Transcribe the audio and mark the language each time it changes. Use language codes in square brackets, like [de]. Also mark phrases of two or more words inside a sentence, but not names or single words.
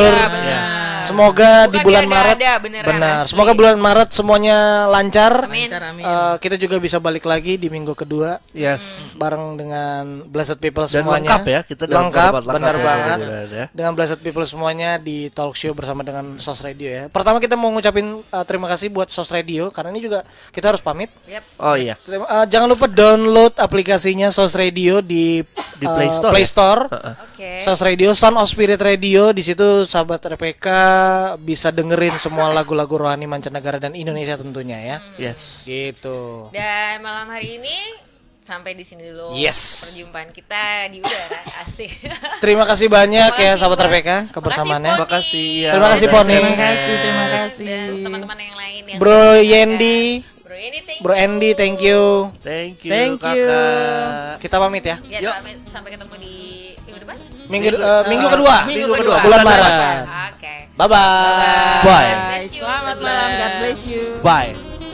[id] Iya, benar. Semoga di Bukan bulan diada-ada, Maret beneran benar. asli. Semoga bulan Maret semuanya lancar. Amin. Kita juga bisa balik lagi di minggu kedua Yes. bareng dengan Blessed People Dan semuanya. lengkap ya, kita dalam lengkap, format benar lengkap ya, banget. mudah-mudahan ya. Dengan Blessed People semuanya di [en] talk show [id] bersama dengan Sos Radio ya. Pertama kita mau ngucapin terima kasih buat Sos Radio karena ini juga kita harus pamit. Oh iya. Jangan lupa download aplikasinya Sos Radio di Play Store. Play Store. Oke. Sos Radio, Sound of Spirit Radio. Di situ sahabat RPK bisa dengerin semua lagu-lagu rohani mancanegara dan Indonesia tentunya ya. Yes. Gitu. Dan malam hari ini sampai di sini dulu Yes. perjumpaan kita di udara. Asik. Terima kasih banyak Terima ya kasih, sahabat Bang. RPK kebersamaannya. Terima Makasih ya. Terima kasih, Poni. Terima kasih. Dan teman-teman yang lain yang Bro Yendi. Bro [en] Bro Andy, thank you. Thank you, Thank you. [id] kakak. Kita pamit ya. Ya, Yuk. sampai ketemu di minggu depan. Minggu kedua. Minggu kedua. Bulan Maret. Oke. [en] Bye bye. Bye. Bless you. [id] Selamat malam, [en] God bless you. Bye.